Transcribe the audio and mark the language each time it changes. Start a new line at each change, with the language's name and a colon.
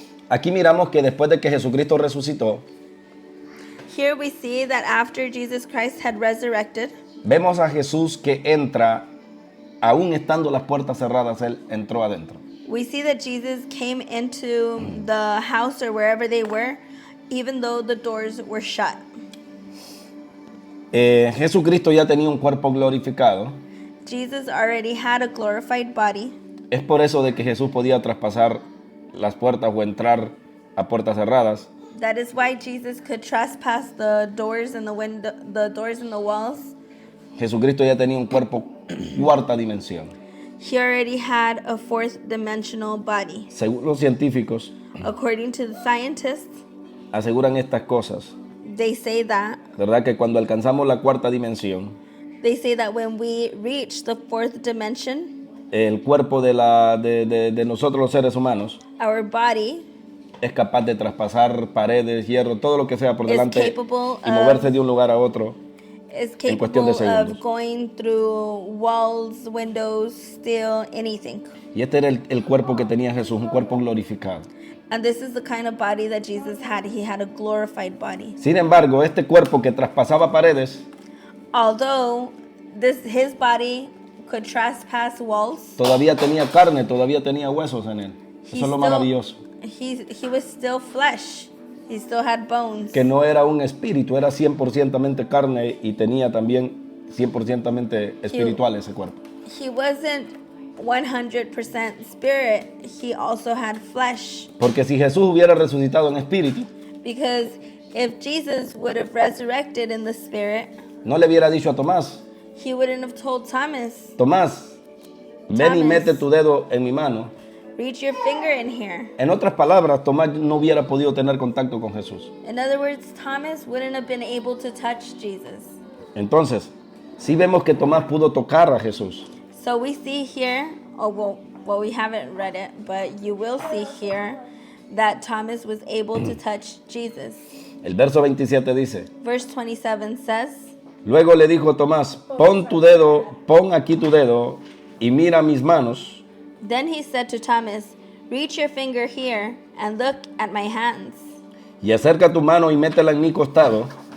Spanish: Aquí miramos que después de que Jesucristo resucitó,
English: Here we see that after Jesus Christ had resurrected,
Spanish: vemos a Jesús que entra, aún estando las puertas cerradas, Él entró adentro.
English: we see that Jesus came into the house or wherever they were, even though the doors were shut.
Spanish: Jesucristo ya tenía un cuerpo glorificado.
English: Jesus already had a glorified body.
Spanish: Es por eso de que Jesús podía traspasar las puertas o entrar a puertas cerradas.
English: That is why Jesus could trespass the doors and the doors and the walls.
Spanish: Jesucristo ya tenía un cuerpo cuarta dimensión.
English: He already had a fourth dimensional body.
Spanish: Según los científicos,
English: According to the scientists,
Spanish: aseguran estas cosas.
English: they say that
Spanish: ¿Verdad? Que cuando alcanzamos la cuarta dimensión,
English: when we reach the fourth dimension,
Spanish: el cuerpo de nosotros los seres humanos
English: our body
Spanish: es capaz de traspasar paredes, hierro, todo lo que sea por
English: is
Spanish: delante
English: capable
Spanish: y moverse de un lugar a otro.
English: is
Spanish: En cuestión de
English: capable of
Spanish: segundos.
English: going through walls, windows, steel, anything.
Spanish: Y este era el cuerpo que tenía Jesús, un cuerpo glorificado.
English: And this is the kind of body that Jesus had. He had a glorified body.
Spanish: Sin embargo, este cuerpo que traspasaba paredes
English: Although his body could trespass walls,
Spanish: todavía tenía carne, todavía tenía huesos en él. Eso es lo maravilloso.
English: he was still flesh. He still had bones.
Spanish: Que no era un espíritu, era 100% carne y tenía también 100% espiritual ese cuerpo.
English: He wasn't 100% spirit. He also had flesh.
Spanish: Porque si Jesús hubiera resucitado en espíritu,
English: Because if Jesus would have resurrected in the spirit,
Spanish: no le hubiera dicho a Tomás:
English: he wouldn't have told Thomas,
Spanish: Tomás, ven y
English: Thomas.
Spanish: mete tu dedo en mi mano.
English: reach your finger in here.
Spanish: En otras palabras, Tomás no hubiera podido tener contacto con Jesús.
English: In other words, Thomas wouldn't have been able to touch Jesus.
Spanish: Entonces, sí vemos que Tomás pudo tocar a Jesús.
English: So we see here, well, we haven't read it, but you will see here that Thomas was able to touch Jesus.
Spanish: El verso 27 dice,
English: Verse 27 says,
Spanish: luego le dijo Tomás, pon aquí tu dedo y mira mis manos,
English: then he said to Thomas, reach your finger here and look at my hands,
Spanish: y acerca tu mano y métela en mi costado,